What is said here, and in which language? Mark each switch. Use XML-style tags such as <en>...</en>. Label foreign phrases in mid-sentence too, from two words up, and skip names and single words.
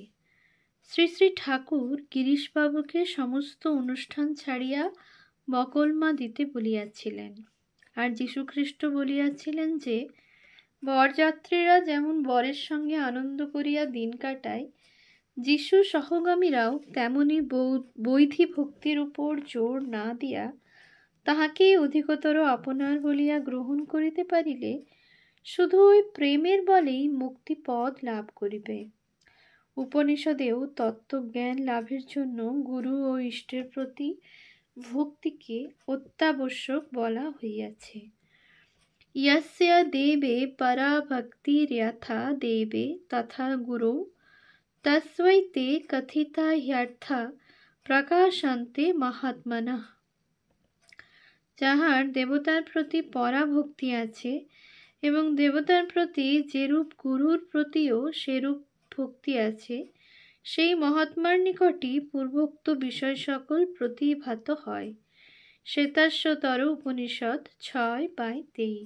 <bn>শ্রী শ্রী ঠাকুর গিরিশবাবুকে সমস্ত অনুষ্ঠান ছাড়িয়া বকলমা দিতে বলিয়াছিলেন, আর যীশুখ্রিস্ট বলিয়াছিলেন যে, বরযাত্রীরা যেমন বরের সঙ্গে আনন্দ করিয়া দিন কাটায়, যীশু সহগামীরাও তেমনি বৈধি ভক্তির উপর জোর না দিয়া তাহাকেই অধিকতর আপনার বলিয়া গ্রহণ করিতে পারিলে শুধু ওই প্রেমের বলেই মুক্তিপদ লাভ করিবে। উপনিষদেও তত্ত্বজ্ঞান লাভের জন্য গুরু ও ইষ্টের প্রতি ভক্তিকে অত্যাবশ্যক বলা হইয়াছে।</bn> <sa>यस्य देवे परा भक्तिर्यथा देवे तथा गुरु तस्वैते कथिता ह्यर्था प्रकाशन्ते महात्मनः।</sa> <bn>যাহার দেবতার প্রতি পরা ভক্তি আছে এবং দেবতার প্রতি যেরূপ গুরুর প্রতিও সেরূপ ভক্তি আছে, সেই মহাত্মার নিকটই পূর্বোক্ত বিষয় সকল প্রতিভাত হয়। শ্বেতাশ্বতর উপনিষদ 6/23।</bn>